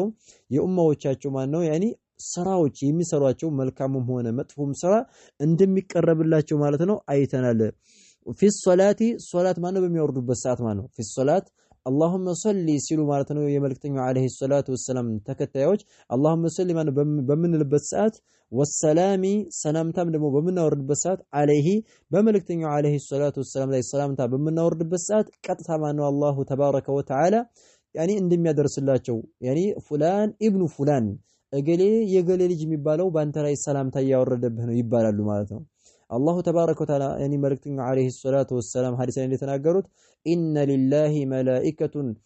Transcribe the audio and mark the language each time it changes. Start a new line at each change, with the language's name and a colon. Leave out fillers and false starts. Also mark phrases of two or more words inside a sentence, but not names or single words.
Amharic: የኡማዎቻቸው ማለት ነው ያኒ ስራዎች የሚሰሯቸው መልካምም ሆነ መጥፎም ስራ እንደሚቀረብላቸው ማለት ነው አይተናል።
Arabic: في صلاتي
Amharic: ሶላት ማለት በሚያወርዱበት ሰዓት ማለት ነው
Arabic: في صلاة اللهم صل
Amharic: ሲሉ ማለት ነው የመልእክተኛው
Arabic: عليه الصلاة والسلام
Amharic: ተከታዮች
Arabic: اللهم صل
Amharic: ማለት በምንልበት ሰዓት ወሰላሚ ሰላምታም ደግሞ በምናወርድበት ሰዓት አለይሂ በመልእክተኛው
Arabic: عليه الصلاة والسلام
Amharic: ላይ ሰላምታ በምናወርድበት ሰዓት ቀጥታ ማነው
Arabic: الله تبارك وتعالى
Amharic: ያኒ እንደሚያደርስላቸው ያኒ
Arabic: فلان ابن فلان
Amharic: እገሌ የገሌ ልጅ የሚባለው ባንተ ላይ ሰላምታ ያወረደብህ ነው ይባላሉ ማለት ነው።
Arabic: الله تبارك وتعالى
Amharic: ያኒ መልእክተኛው
Arabic: عليه الصلاة والسلام
Amharic: ሐዲስ ላይ እንደተናገሩት
Arabic: إن لله ملائكة